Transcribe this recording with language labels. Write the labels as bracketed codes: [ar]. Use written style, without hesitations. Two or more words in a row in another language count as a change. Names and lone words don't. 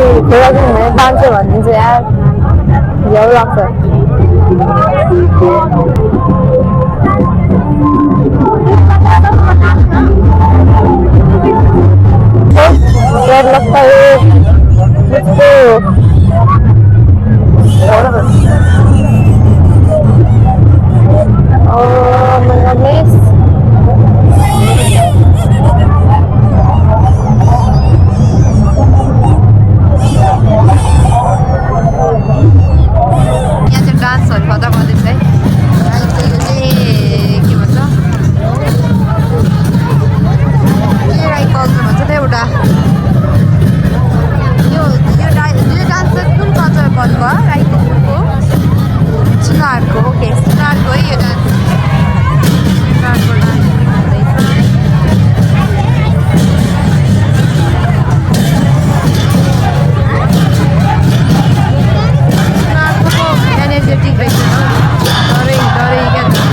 [ne] बाँच्यो भने चाहिँ यार झ्याउ लाग्छ [hi] डर लगता है मुझको [en] oh my goodness [ne] यहाँ चाहिँ डान्सहरू गर्दा गर्दैछ है यो चाहिँ के भन्छ के राई कल्चर भन्छ त एउटा यो डान्स चाहिँ कुन कल्चर भन्नुभयो राई कल्चरको सुनारको ओके सुनारको है यो डान्स सुनारको डान्स हुँदैछ सुनारको एनर्जेटिक रहेछ डरै डरै क्या